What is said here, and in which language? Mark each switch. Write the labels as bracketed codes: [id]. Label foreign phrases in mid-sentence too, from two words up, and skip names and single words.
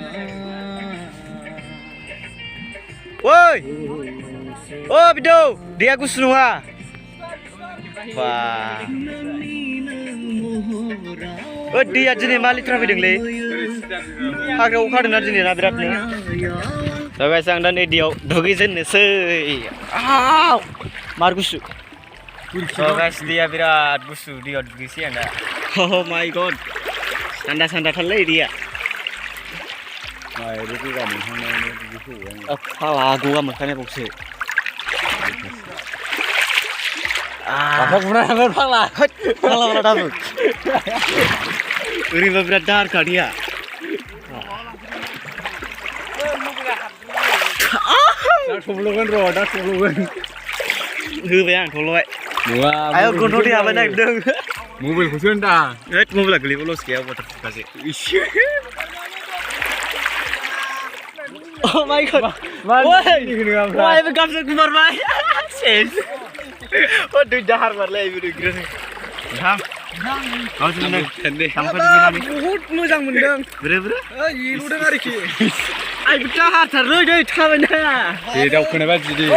[brx] ओइ ओ बिदौ दैया गुसु नङा बा दैया दिनै मा लिटार फैदोंलै हाग्रायाव अखा हादोंना दिनै ना बिरादनो। दा गाइस आं दा नै दैयाव दुगैजेननोसै मार गुसु। गाइस दैया बिराद गुसु दैयाव दुगैसै आं दा। [en] Oh my god, [brx] थान्दा-थान्दाथारलै दैया। फाला गगा मोनखानाय बावसो। फाला दाबो। ओरैबा बिराद दाहारखा दैया। होबाय आं थब्ल'बाय। आयौ गन्थं दै हाबलाय नागिरदों। मबाइलखौसो होनदां। मबाइला गोलैबा लस गैया [en] water proofखासो। Oh my god. Woi, [brx] गामसा गुमारबाय। सेस। दै दाहार मारलाय बिदिनो। नोंथां बहुत मोजां मोनदों। ब्रे इलुदों आरोखि। आइबो दाहारथारलै दै थाबायनो हाया। दे दावखोनाय बादि दे।